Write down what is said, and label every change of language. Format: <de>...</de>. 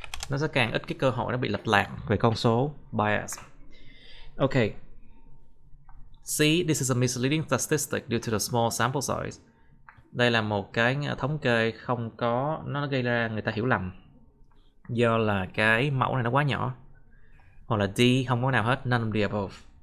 <vi>Nó sẽ càng ít cái cơ hội nó bị lệch lạc về con số.</vi> <en>Bias. Okay. See, this is a misleading statistic due to the small sample size.</en> <vi>Đây là một cái thống kê không có, nó gây ra người ta hiểu lầm do là cái mẫu này nó quá nhỏ. Hoặc là D, không có nào hết,</vi> <en>none of the above.</en>